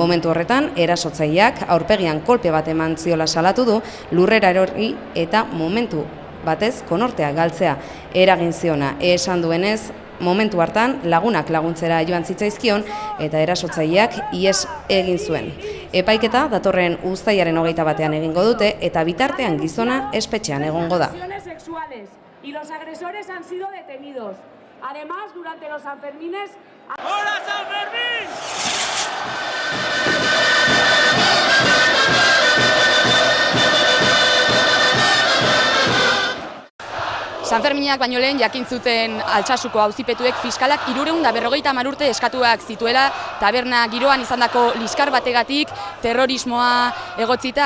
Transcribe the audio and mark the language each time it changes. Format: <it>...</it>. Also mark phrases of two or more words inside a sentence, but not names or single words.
<eu>Momentu horretan erasotzaileak aurpegian kolpe bat eman ziola salatu du, lurrera erori eta momentu batez konortea galtzea eragin ziona. Esan duenez, Momentu hartan lagunak laguntzera joan zitzaizkion eta erasotzaileak ihes egin zuen. Epaiketa datorren uztailaren 21ean egingo dute eta bitartean gizona espetxean egongo da.</eu> <es>Y los agresores han sido detenidos. Además, durante los Sanfermines... ¡Hola, San Fermín!</es> <eu>Sanferminak baino lehen jakin zuten Altsasuko auzipetuek fiskalak 350 urte eskatuak zituela taberna giroan izandako liskar bategatik terrorismoa egotzita.</eu>